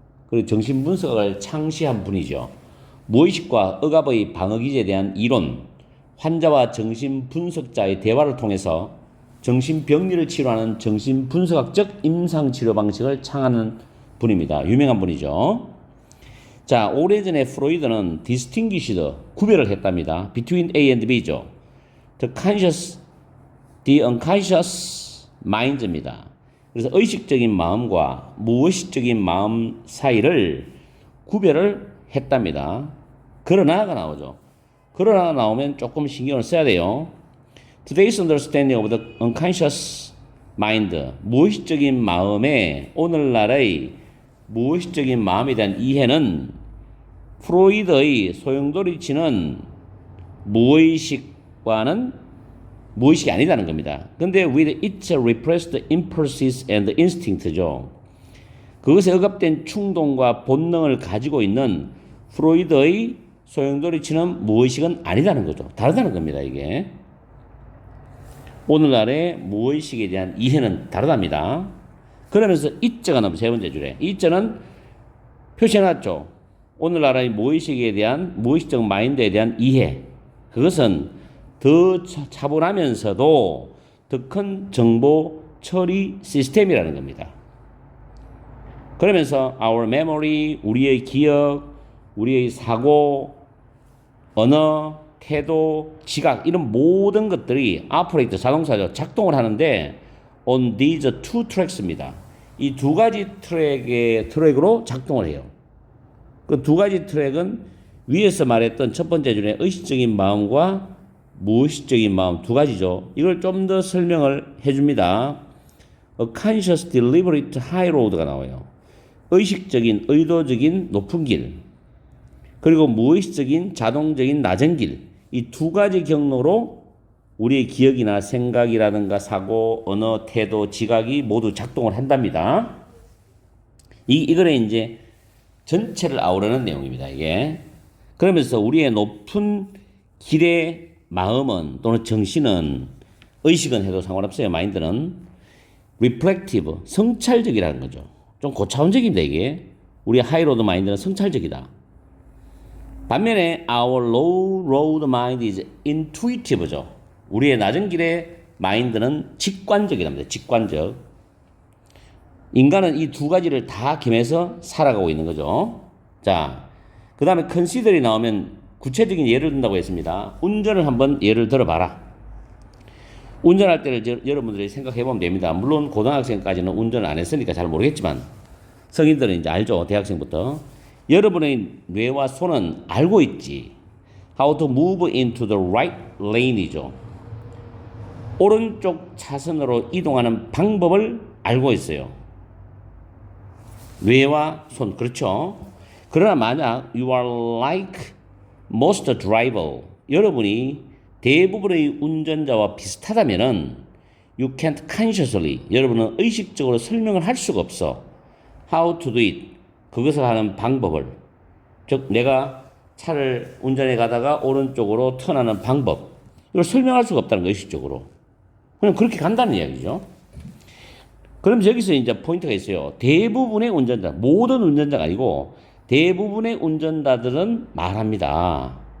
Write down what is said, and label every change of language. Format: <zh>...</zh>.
<ko>그리고 정신분석학을 창시한 분이죠. 무의식과 억압의 방어기제에 대한 이론, 환자와 정신분석자의 대화를 통해서 정신병리를 치료하는 정신분석학적 임상치료 방식을 창하는 분입니다. 유명한 분이죠. 자, 오래전에 프로이드는 distinguished, 구별을 했답니다.</ko> <en>between A and B죠. the unconscious mind입니다.</en> <ko>그래서 의식적인 마음과 무의식적인 마음 사이를 구별을 했답니다. 그러나가 나오죠. 그러나가 나오면 조금 신경을 써야 돼요.</ko> <en>Today's understanding of the unconscious mind,</en> <ko>무의식적인 마음의 오늘날의 무의식적인 마음에 대한 이해는 프로이드의 소용돌이 치는 무의식과는 무의식이 아니다는 겁니다.</ko> <en>근데 with its repressed impulses and instinct죠.</en> <ko>그것에 억압된 충동과 본능을 가지고 있는 프로이드의 소용돌이 치는 무의식은 아니다는 거죠. 다르다는 겁니다, 이게. 오늘날의 무의식에 대한 이해는 다르답니다. 그러면서 it자가 나오면 세 번째 줄에. it자는 표시해놨죠. 오늘날의 무의식에 대한, 무의식적 마인드에 대한 이해. 그것은 더 차분하면서도 더 큰 정보 처리 시스템이라는 겁니다. 그러면서</ko> <en>our memory,</en> <ko>우리의 기억, 우리의 사고, 언어, 태도, 지각 이런 모든 것들이 operate, 자동차죠. 작동을 하는데</ko> <en>on these two tracks입니다.</en> <ko>이 두 가지 트랙으로 작동을 해요. 그 두 가지 트랙은 위에서 말했던 첫 번째 줄에 의식적인 마음과 무의식적인 마음 두 가지죠. 이걸 좀 더 설명을 해줍니다.</ko> <en>A conscious deliberate high road가 나와요.</en> <ko>의식적인 의도적인 높은 길, 그리고 무의식적인 자동적인 낮은 길, 이 두 가지 경로로 우리의 기억이나 생각이라든가 사고, 언어, 태도, 지각이 모두 작동을 한답니다. 이거는 이제 전체를 아우르는 내용입니다, 이게. 그러면서 우리의 높은 길의 마음은 또는 정신은, 의식은 해도 상관없어요, 마인드는 reflective, 성찰적이라는 거죠. 좀 고차원적인데 이게. 우리 하이로드 마인드는 성찰적이다.</ko> <en>반면에 our low road mind is intuitive죠.</en> <ko>우리의 낮은 길의 마인드는 직관적이랍니다. 직관적. 인간은 이 두 가지를 다 겸해서 살아가고 있는 거죠. 자, 그 다음에 consider이 나오면 구체적인 예를 든다고 했습니다. 운전을 한번 예를 들어봐라. 운전할 때를 여러분들이 생각해보면 됩니다. 물론 고등학생까지는 운전을 안 했으니까 잘 모르겠지만 성인들은 이제 알죠. 대학생부터. 여러분의 뇌와 손은 알고 있지.</ko> <en>How to move into the right lane이죠.</en> <ko>오른쪽 차선으로 이동하는 방법을 알고 있어요. 뇌와 손, 그렇죠. 그러나 만약</ko> <en>you are like most driver,</en> <ko>여러분이 대부분의 운전자와 비슷하다면은</ko> <en>you can't consciously,</en> <ko>여러분은 의식적으로 설명을 할 수가 없어.</ko> <en>How to do it,</en> <ko>그것을 하는 방법을. 즉 내가 차를 운전해 가다가 오른쪽으로 턴하는 방법, 이걸 설명할 수가 없다는 거, 의식적으로. 그냥 그렇게 간다는 이야기죠. 그럼 여기서 이제 포인트가 있어요. 대부분의 운전자, 모든 운전자가 아니고 대부분의 운전자들은 말합니다.</ko>